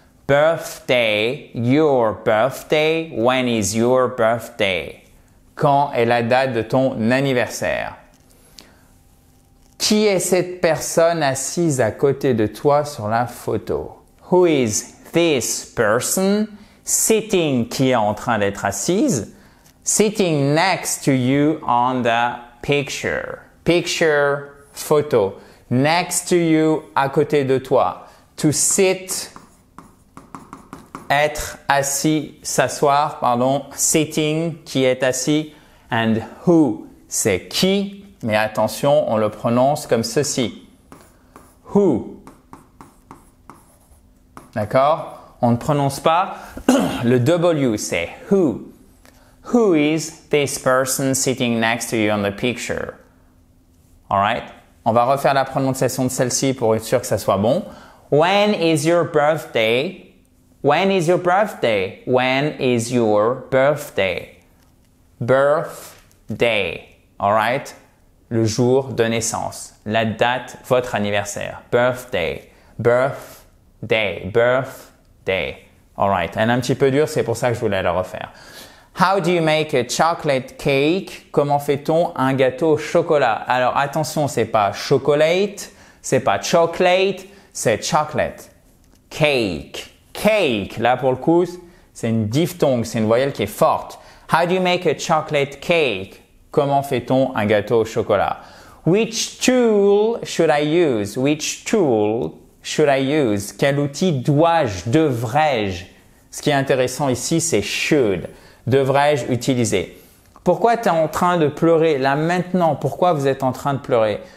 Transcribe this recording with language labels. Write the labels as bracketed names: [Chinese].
[English] Birthday, your birthday. When is your birthday? [French] Quand est la date de ton anniversaire? Qui est cette personne assise à côté de toi sur la photo? [English] Who is this person sitting, [French] qui est en train d'être assise, [English] sitting next to you on the picture? [French] Picture, photo. Next to you, à côté de toi. To sit, être assis, s'asseoir, pardon. Sitting, qui est assis. And who, c'est qui, mais attention, on le prononce comme ceci. Who. D'accord? On ne prononce pas le W, c'est who. [English] Who is this person sitting next to you on the picture? Alright? [French] On va refaire la prononciation de celle-ci pour être sûr que ça soit bon. [English] When is your birthday? When is your birthday? When is your birthday? [French] Birthday. Alright? Le jour de naissance. La date, votre anniversaire. [English] Birthday. Birthday. Birthday. Alright. [French] Elle est un petit peu dure, c'est pour ça que je voulais la refaire. [English] How do you make a chocolate cake? [French] Comment fait-on un gâteau au chocolat? Alors attention, c'est pas chocolate, c'est pas chocolate, c'est chocolate. Cake. Cake. Là pour le coup, c'est une diphtongue, c'est une voyelle qui est forte. [English] How do you make a chocolate cake? [French] Comment fait-on un gâteau au chocolat? [English] Which tool should I use? Which tool should I use? [French] Quel outil dois-je, devrais-je? Ce qui est intéressant ici, c'est should. Devrais-je utiliser? Pourquoi tu es en train de pleurer là maintenant? Pourquoi vous êtes en train de pleurer?